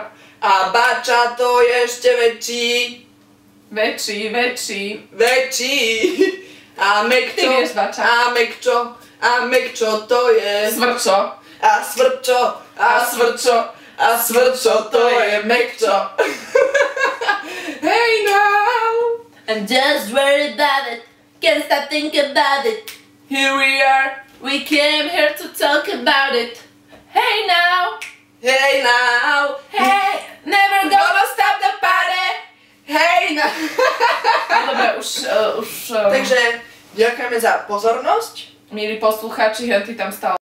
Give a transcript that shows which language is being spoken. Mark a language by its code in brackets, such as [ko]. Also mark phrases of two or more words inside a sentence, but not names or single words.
[sk] A Bača, to je ešte väčší. Väčší. A Mekčo. Ty vieš, Bača. A Mekčo, to je... Svrčo. A Svrčo, to je Mekčo. [en] Hey now! I'm just worried about it. Can't stop thinking about it. Here we are. We came here to talk about it. Hey now! Hey, never gonna stop the party. Hey now! [sk] Dobre, už... Takže ďakujeme za pozornosť. Milí poslucháči, ty tam stále